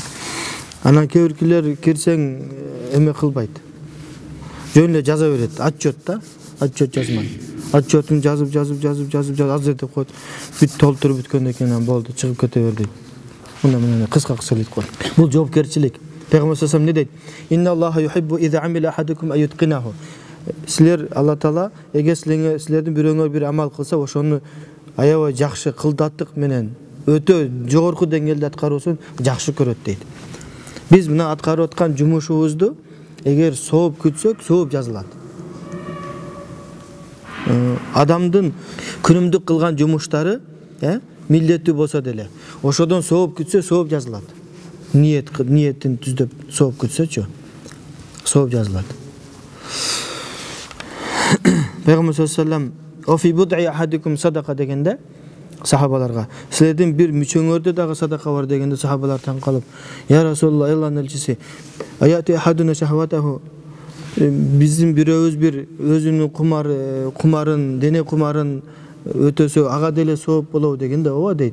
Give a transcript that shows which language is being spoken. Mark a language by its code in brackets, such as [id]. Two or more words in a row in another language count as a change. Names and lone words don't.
[ky] Анан кээ биркилер кирсең эме кылбайт. Жөн эле жаза берет, отчет да, отчет жазмай. Отчетун жазып азыр деп коет. Бүт толтуруп бүткөндөн кийин болду, чыгып кете бер дейт. Мына менен кыска сөйлөйт коет. Бул жоопкерчилик. [ar] Пейгамбар صلى الله عليه وسلم [ky] не дейт? [ar] إن الله يحب إذا عمل أحدكم أن يتقنه. [ky] Силер Алла Таала эгер силердин бирөөңөр бир амал кылса, ошону аябай жакшы кылдаттык менен өтө жогорку деңгээлде аткаруусун жакшы көрөт дейт. Биз мына аткарып аткан жумушубузду эгер сооп күтсөк, сооп жазылат. Адамдын күнүмдүк кылган жумуштары, милдеттүү болсо деле, ошодон сооп күтсө, сооп жазылат. Ниетин түздөп сооп күтсөчү, сооп жазылат. Пейгамбар [ar] صلى الله عليه وسلم "وفي بضع أحدكم صدقة" [ky] дегенде сахабаларга, силердин бир мүчөңөрдө дагы садака бар дегенде сахабалар таң калып, [ar] "يا رسول الله, [ky] Аллахтын элчиси, [ar] أيأتي أحدنا شهوته" [ky] биздин бирөөбүз бир өзүнүн кумарын, дене кумарын өтөсө ага деле сооп болобу дегенде, ооба дейт.